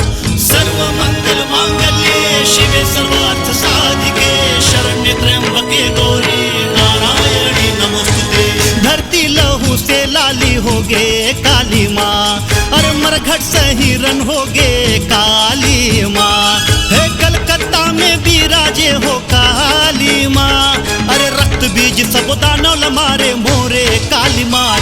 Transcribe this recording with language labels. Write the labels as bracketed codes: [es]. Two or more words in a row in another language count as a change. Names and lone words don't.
[sa] सर्व मंगल मांगल्ये शिवे सर्वार्थ साधिके शरण्ये त्र्यंबके गौरी नारायणी नमोस्तुते। [hne] धरती लहू से लाली हो गे काली माँ, अरे मरघट सही रन हो गे काली माँ। हे कलकत्ता में विराजे हो काली माँ, अरे रक्त बीज सब दानव मारे मोरे काली माँ।